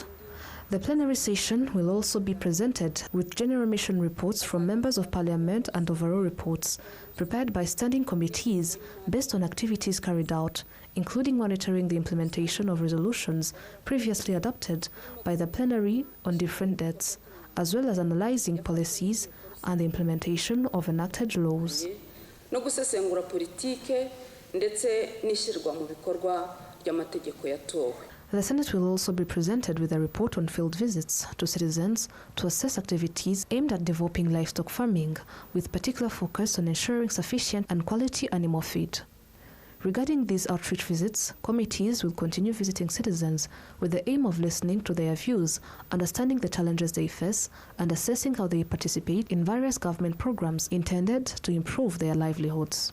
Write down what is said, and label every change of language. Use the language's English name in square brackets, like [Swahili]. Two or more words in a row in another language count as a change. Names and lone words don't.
[English] The plenary session will also be presented with general mission reports from members of parliament and overall reports prepared by standing committees based on activities carried out, including monitoring the implementation of resolutions previously adopted by the plenary on different dates, as well as analyzing policies and the implementation of enacted laws. [Kinyarwanda] No gusesengura politike ndetse n'ishyirwa mu bikorwa ry'amategeko yatowe. [English] The Senate will also be presented with a report on field visits to citizens to assess activities aimed at developing livestock farming, with particular focus on ensuring sufficient and quality animal feed. Regarding these outreach visits, committees will continue visiting citizens with the aim of listening to their views, understanding the challenges they face, and assessing how they participate in various government programs intended to improve their livelihoods.